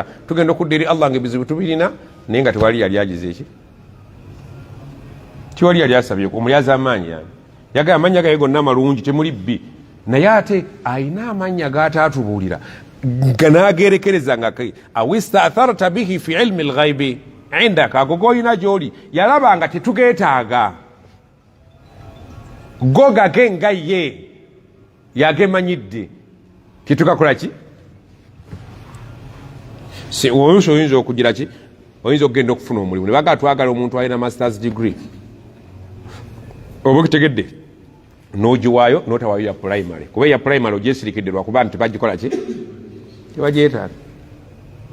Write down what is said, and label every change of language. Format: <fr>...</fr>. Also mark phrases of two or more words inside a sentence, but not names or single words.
<lg>Tugenda okudda eri Allah ng'ebizibu tubirina naye nga tewali yali agize eki. Tewali yali asabye omulyaza amaanyi yani. Yagamba amannya gaye gonna malungi temuli bbi. Naye ate alina amannya g'ataatubuulira ganaagerekereza nga</lg> <ar>awista'tharta bihi fi ilmi al-ghaibi indaka</ar> <lg>agogoyina gyoli yalaba nga tetugeetaaga go gage nga ye yagemanyidde titukakola ki. Oyinza okugira ki? Oyinza okugenda okufuna omulimu ne baga twagala omuntu alina</lg> <en>masters degree</en> <lg>oba okitegedde n'ogiwaayo n'otawaayo ya primary kuba ya primary ogyesirikidde lwakuba nti bagikola ki?</lg>